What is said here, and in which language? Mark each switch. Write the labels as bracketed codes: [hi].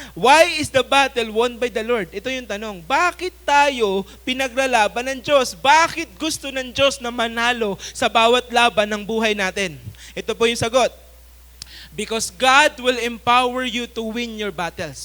[en] Why is the battle won by the Lord? [tl] Ito yung tanong. Bakit tayo pinaglalaban ng Diyos? Bakit gusto ng Diyos na manalo sa bawat laban ng buhay natin? Ito po yung sagot. [en] Because God will empower you to win your battles.